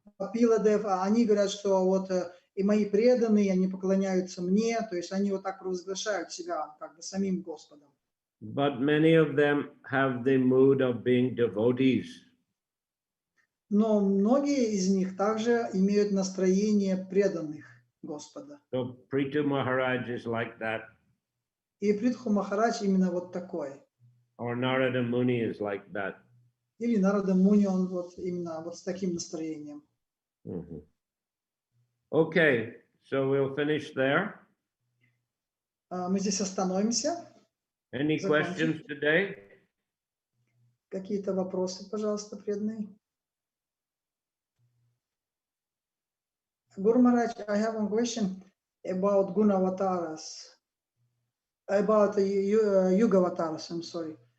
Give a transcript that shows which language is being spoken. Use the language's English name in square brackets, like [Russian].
[Russian] Капила Дев, они говорят, что вот и мои преданные, они поклоняются мне, то есть они вот так провозглашают себя как бы самим Господом. [English] But many of them have the mood of being devotees. [Russian] Но многие из них также имеют настроение преданных Господа. [English] So Prithu Maharaj is like that. [Russian] И Притху Махарадж именно вот такой. [English] Or Narada Muni is like that. [Russian] Или Нарада Муни, он вот именно вот с таким настроением. Mhm. [English] Okay, so we'll finish there. [Russian] Мы здесь остановимся. [English] Any questions today? [Russian] Какие-то вопросы, пожалуйста, преданные? [English] Guru Maharaj, I have one question about Gunavataras, about Yugavataras, I'm sorry.